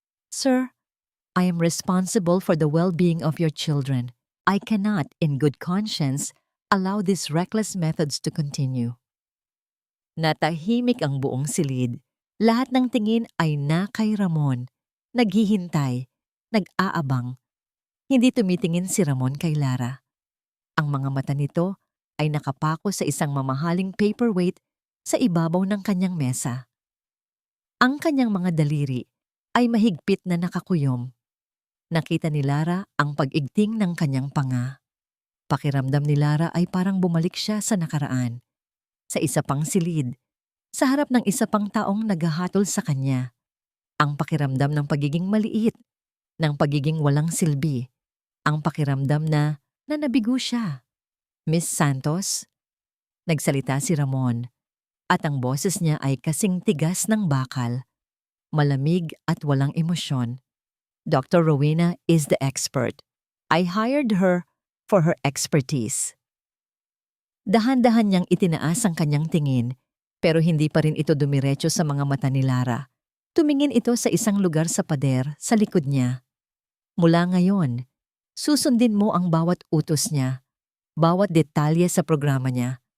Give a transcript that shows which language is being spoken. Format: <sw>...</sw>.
<en>Sir, I am responsible for the well-being of your children. I cannot, in good conscience, allow these reckless methods to continue.</en> <tl>Natahimik ang buong silid. Lahat ng tingin ay na kay Ramon. Naghihintay, nag-aabang. Hindi tumitingin si Ramon kay Lara. Ang mga mata nito ay nakapako sa isang mamahaling paperweight sa ibabaw ng kanyang mesa. Ang kanyang mga daliri ay mahigpit na nakakuyom. Nakita ni Lara ang pag-igting ng kanyang panga. Pakiramdam ni Lara ay parang bumalik siya sa nakaraan, sa isa pang silid, sa harap ng isa pang taong naghahatol sa kanya. Ang pakiramdam ng pagiging maliit, ng pagiging walang silbi, ang pakiramdam na nabigo siya. Miss Santos, nagsalita si Ramon, at ang boses niya ay kasing tigas ng bakal, malamig at walang emosyon.</tl> <en>Dr. Rowena is the expert. I hired her for her expertise.</en> <tl>Dahan-dahan niyang itinaas ang kanyang tingin, pero hindi pa rin ito dumiretso sa mga mata ni Lara. Tumingin ito sa isang lugar sa pader sa likod niya. Mula ngayon, susundin mo ang bawat utos niya, bawat detalye sa programa niya.</tl>